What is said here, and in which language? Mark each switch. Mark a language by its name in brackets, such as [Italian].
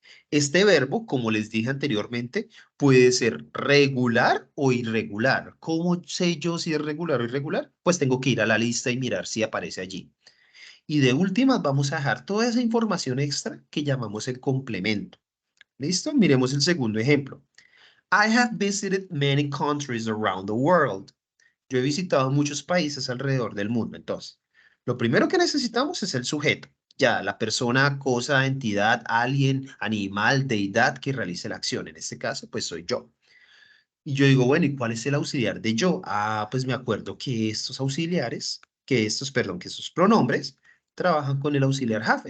[Spanish] Este verbo, como les dije anteriormente, puede ser regular o irregular. ¿Cómo sé yo si es regular o irregular? Pues tengo que ir a la lista y mirar si aparece allí. Y de últimas vamos a dejar toda esa información extra que llamamos el complemento. ¿Listo? Miremos el segundo ejemplo. [English] I have visited many countries around the world. [Spanish] Yo he visitado muchos países alrededor del mundo. Entonces, lo primero que necesitamos es el sujeto. Ya, la persona, cosa, entidad, alguien, animal, deidad que realice la acción. En este caso, pues soy yo. Y yo digo, bueno, ¿y cuál es el auxiliar de yo? Ah, pues me acuerdo que estos auxiliares, perdón, que estos pronombres trabajan con el auxiliar have.